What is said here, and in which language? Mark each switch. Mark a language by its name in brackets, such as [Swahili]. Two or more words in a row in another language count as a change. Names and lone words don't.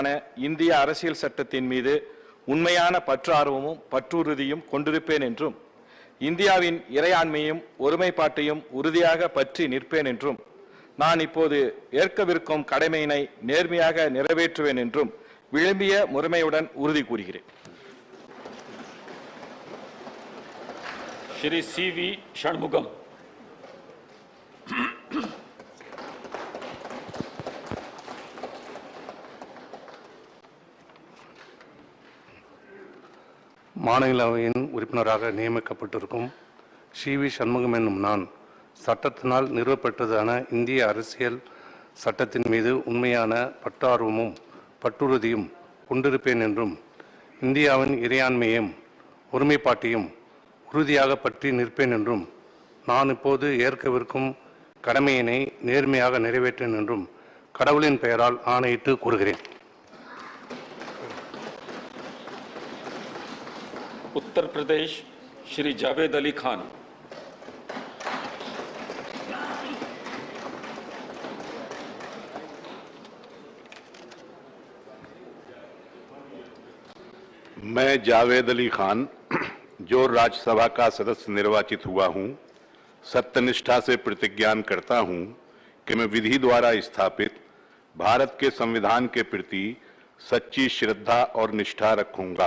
[Tamil] இந்திய அரசியல் சட்டத்தின் மீது உண்மையான பற்றார்வமும் பற்றுறுதியும் கொண்டிருப்பேன் என்றும் இந்தியாவின் இறையாண்மையும் ஒருமைப்பாட்டையும் உறுதியாக பற்றி நிற்பேன் என்றும் நான் இப்போது ஏற்கவிருக்கும் கடமையினை நேர்மையாக நிறைவேற்றுவேன் என்றும் விழுமிய முறைமையுடன் உறுதி கூறுகிறேன். [Hindi] श्री CV षणमुगम। [Tamil] மாநிலவையின் உறுப்பினராக நியமிக்கப்பட்டிருக்கும் CV சண்முகம் என்னும் நான் சட்டத்தினால் நிறுவப்பெற்றதான இந்திய அரசியல் சட்டத்தின் மீது உண்மையான பற்றார்வமும் பற்றுறுதியும் கொண்டிருப்பேன் என்றும் இந்தியாவின் இறையாண்மையும் ஒருமைப்பாட்டையும் உறுதியாக பற்றி நிற்பேன் என்றும் நான் இப்போது ஏற்கவிருக்கும் கடமையினை நேர்மையாக நிறைவேற்றேன் என்றும் கடவுளின் பெயரால் ஆணையிட்டு கூறுகிறேன். [Hindi] उत्तर प्रदेश श्री जावेद अली खान। मैं जावेद अली खान जो राज्यसभा का सदस्य निर्वाचित हुआ हूं, सत्यनिष्ठा से प्रतिज्ञान करता हूं कि मैं विधि द्वारा स्थापित भारत के संविधान के प्रति सच्ची श्रद्धा और निष्ठा रखूंगा।